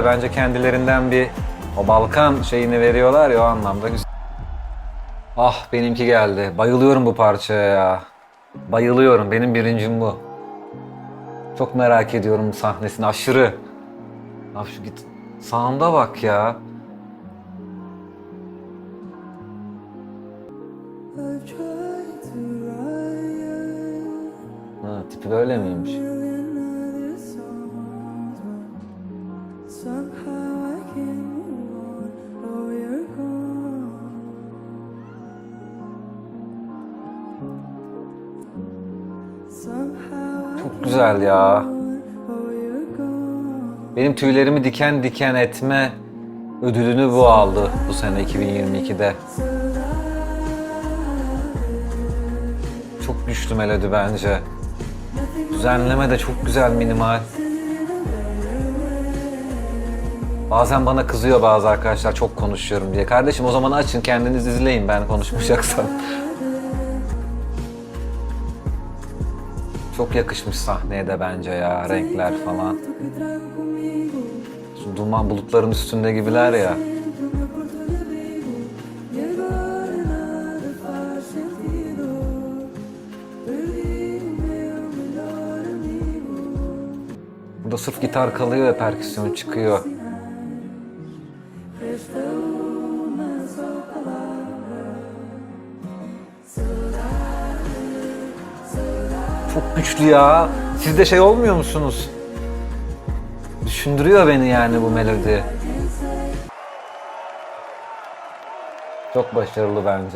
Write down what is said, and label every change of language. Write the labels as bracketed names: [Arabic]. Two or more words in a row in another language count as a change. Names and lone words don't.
[Turkish] Bence kendilerinden bir o Balkan şeyini veriyorlar ya, o anlamda güzel. Ah, benimki geldi. Bayılıyorum bu parçaya ya. Bayılıyorum. Benim birincim bu. Çok merak ediyorum sahnesini. Aşırı. Abi şu git. Sound'a bak ya. [English] I've tried to write [Turkish] Ha, tipi böyle miymiş? [English] another songs, but somehow I can't move on. Oh, you're gone. Somehow I [Turkish] Çok güzel ya. [English] oh, you're gone. [Turkish] Benim tüylerimi diken diken etme ödülünü bu aldı bu sene 2022'de. Çok güçlü melodi bence. Düzenleme de çok güzel, minimal. Bazen bana kızıyor bazı arkadaşlar çok konuşuyorum diye. Kardeşim o zaman açın kendiniz izleyin ben konuşmayacaksam. Çok yakışmış sahneye de bence ya, renkler falan. [Portuguese] Tu que trago comigo, [Turkish] Şu duman bulutların üstünde gibiler ya. [Portuguese] dentro meu porto de abrigo. E agora nada faz sentido. Perdi o meu melhor amigo. [Turkish] Burada sırf gitar kalıyor ve perküsyon çıkıyor. [Portuguese] Resta uma só palavra. [Turkish] Çok güçlü ya. Siz de şey olmuyor musunuz? Düşündürüyor beni yani bu melodi. Çok başarılı bence.